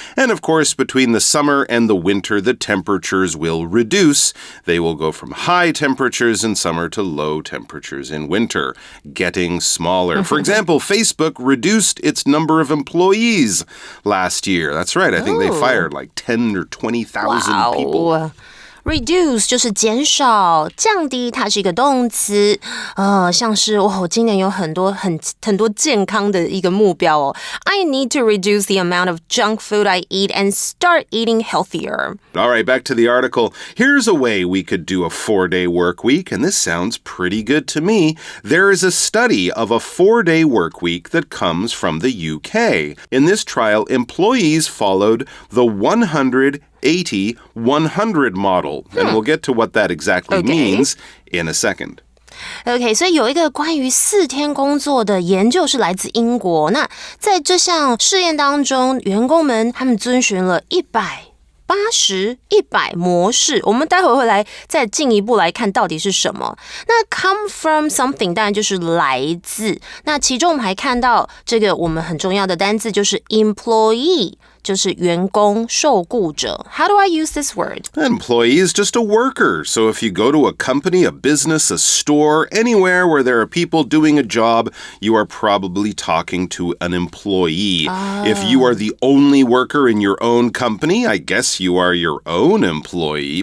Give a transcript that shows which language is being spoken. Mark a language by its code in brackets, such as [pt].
[en] And of course, between the summer and the winter, the temperatures will reduce. They will go from high temperatures in summer to low temperatures in winter, getting smaller. For example, Facebook reduced its number of employees last year. That's right. I think they fired like 10 or 20,000 people.Reduce [zh] 就是减少、降低，它是一个动词。像是我今年有很多健康的一个目标哦。 [en] I need to reduce the amount of junk food I eat and start eating healthier. All right, back to the article. Here's a way we could do a 4-day work week, and this sounds pretty good to me. There is a study of a 4-day work week that comes from the UK. In this trial, employees followed the 180-100 model. And we'll get to what that exactly means in a second. [zh] OK, 所以有一个关于4天工作的研究是来自英国。那在这项试验当中，员工们他们遵循了180、100模式，我们待会会来再进一步来看到底是什么。那 come from something 当然就是来自。那其中我们还看到这个我们很重要的单字就是 employee。就是员工、受雇者。 [en] How do I use this word? An employee is just a worker. So if you go to a company, a business, a store, anywhere where there are people doing a job, you are probably talking to an employee. If you are the only worker in your own company, I guess you are your own employee.